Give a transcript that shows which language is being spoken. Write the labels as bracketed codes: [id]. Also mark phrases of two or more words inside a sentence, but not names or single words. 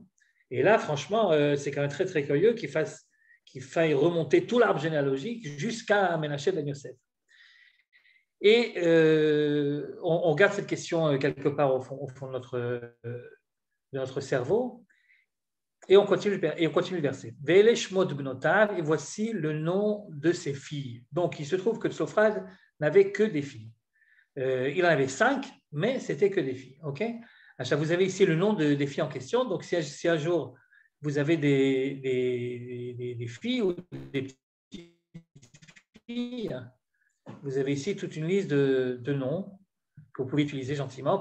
[fr] Et là, franchement, c'est quand même très, très curieux qu'il faille remonter tout l'arbre généalogique jusqu'à Menaché ben Yosef. Et on garde cette question quelque part au fond de notre cerveau. Et on continue le verset. [he] ואלה שמות בנותיו, [fr] et voici le nom de ses filles. Donc, il se trouve que Tzlophrad n'avait que des filles. Il en avait 5, mais c'était que des filles. Okay, vous avez ici le nom des filles en question. Donc, si un jour vous avez des filles ou des petites filles, vous avez ici toute une liste de noms que vous pouvez utiliser gentiment.